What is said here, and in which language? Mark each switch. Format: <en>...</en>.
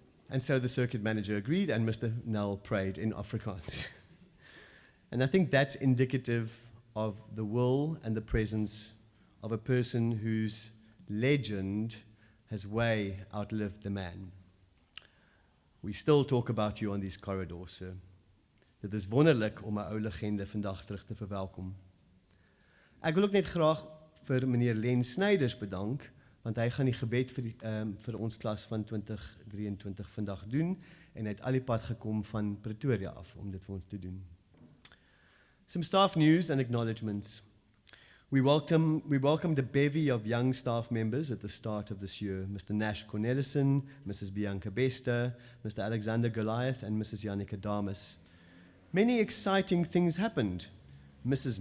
<en>And so the circuit manager agreed, and Mr. Nel prayed in Afrikaans. And I think that's indicative of the will and the presence of a person whose legend has way outlived the man. We still talk about you on these corridors, sir.</en> <af>Dit is wonderlik om 'n ou legende vandag terug te verwelkom. Ek wil ook net graag vir meneer Len Snyders bedank, want hy gaan die gebed vir ons klas van 2023 vandag doen, en hy het al die pad gekom van Pretoria af om dit vir ons te doen.</af> <en>Some staff news and acknowledgements. We welcomed a bevy of young staff members at the start of this year. Mr. Nash Cornelissen, Mrs. Bianca Bester, Mr. Alexander Goliath, and Mrs. Yannicka Damas. Many exciting things happened. Mrs.</en>